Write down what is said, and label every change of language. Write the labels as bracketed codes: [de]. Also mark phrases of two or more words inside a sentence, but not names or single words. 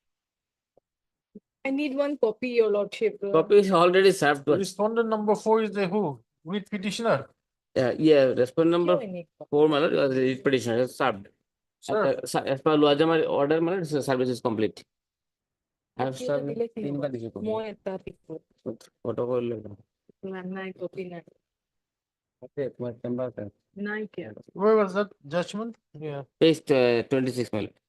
[en] I need one copy, your lordship. Copy is already served to us. Respondent number 4 is the who? With petitioner. Yeah, respondent number 4, my lord, was the petitioner is served. Sir. As per Luajamar order, my lord, service is complete. I have Copy served [as] দিলে কি তিনবার হবে? দিছি copy. মই এটা দিব। Photo করলে না। নাই copy নাই। Okay, তোমার চেম্বার আছে। নাই কিয়া। [en] Where was that judgment? Yeah. Page 26, my lord.